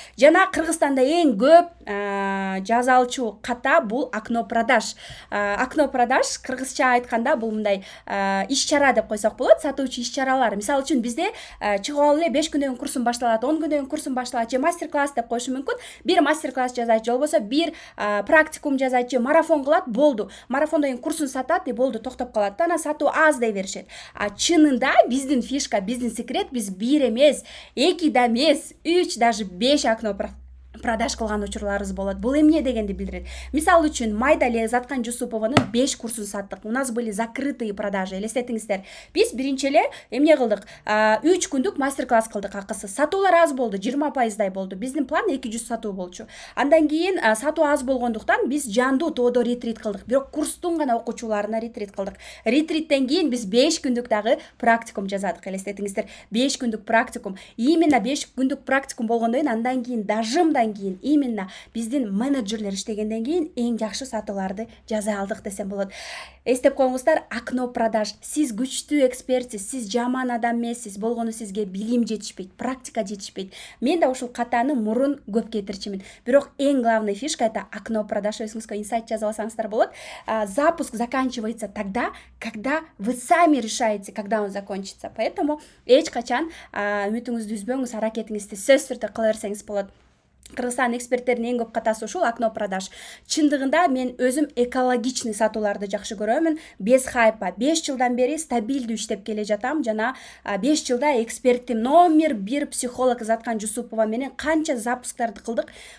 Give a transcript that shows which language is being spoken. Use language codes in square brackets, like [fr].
[ky] Жана Кыргызстанда эң көп жазалчу ката бул окно продаж. Окно продаж кыргызча айтканда бул мындай иш-чара деп койсок болот, сатуучу иш-чаралар. Мисалы үчүн бизде чыгып алып эле 5 күндөн курсум башталат, 10 күндөн курсум башталат, же мастер-класс деп коюшу мүмкүн. Бир мастер-класс жасайт, же болбосо бир практикум жасайт, же марафон кылат, болду. Марафондон кийин курсун сатат, болду, токтоп калат. Анан сатуу аз дей беришет. Чынында биздин фишка, биздин секрет, биз 1 эмес, 2 да эмес, 3, даже 5 окно продаж кылган учурларыбыз болот. Бул эмне дегенди билдирет? Мисалы үчүн Майдали Заткан Жусупованын 5 курсун саттык. [ru] У нас были закрытые продажи. [ky] Элестетиңиздер. Биз биринчи эле эмне кылдык? 3 күндүк мастер-класс кылдык акысы. Сатуулар аз болду, 20%дай болду. Биздин план 200 сатуу болчу. Андан кийин сатуу аз болгондуктан биз жандуу тоодо ретрит кылдык. Бирок курстун гана окуучуларына ретрит кылдык. Ретриттен кийин биз 5 күндүк дагы практикум жасадык. Элестетиңиздер. 5 күндүк практикум. Именно 5 күндүк практикум болгондон кийин андан кийин дажымдан кийин именно биздин менеджерлер иштегенден кийин эң жакшы сатууларды жасай алдык десем болот. Эстеп коюңуздар, окно продаж. Сиз күчтүү экспертсиз, сиз жаман адам эмессиз, болгону сизге билим жетишпейт, практика жетишпейт. Мен да ушул катаны мурун көп кетирчимин. Бирок эң [ru] главный фишка это окно продаж. [ky] Өзүңүзгө инсайт жазып алсаңыздар болот. [ru] Запуск заканчивается тогда, когда вы сами решаете, когда он закончится. Поэтому [ky] эч качан үмүтүңүздү үзбөңүз, аракетиңизди сөзсүз түрдө кыла берсеңиз болот. Кыргызстан эксперттеринин эң көп катасы ушул окно продаж. Чындыгында мен өзүм экологичный сатууларды жакшы көрөмүн. [ru] Без хайпа. [ky] 5 жылдан бери стабилдүү иштеп келе жатам. Жана 5 жылда экспертим номер 1 психолог Заткан Жусупова менен канча запускарды кылдык.